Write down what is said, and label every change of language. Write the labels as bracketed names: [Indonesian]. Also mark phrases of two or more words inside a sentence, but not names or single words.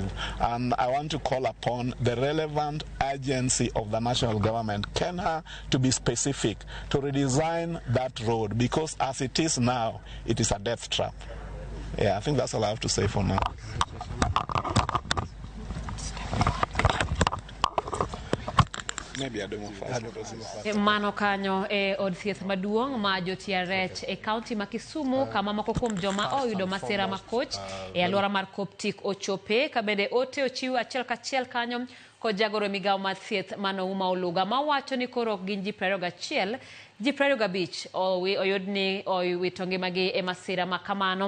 [English] And I want to call upon the relevant agency of the national government, Kenya, to be specific, to redesign that road, because as it is now, it is a death trap. Yeah, I think that's all I have to say for now. Maybe I don't want fast. [Luo (Kenya and Tanzania)] Mano kanyo od thieth maduong' ma jotia rech county ma Kisumu kama moko kuom joma oyudo masira makoch alwora mar Coptic ochope kabende ote ochiw achiel kachiel kanyo ko jagoro migawo mar thieth Manouma Oluga mawacho ni koro gin ji 21 ji 25 oyudni owito ngimagi e masira makamano.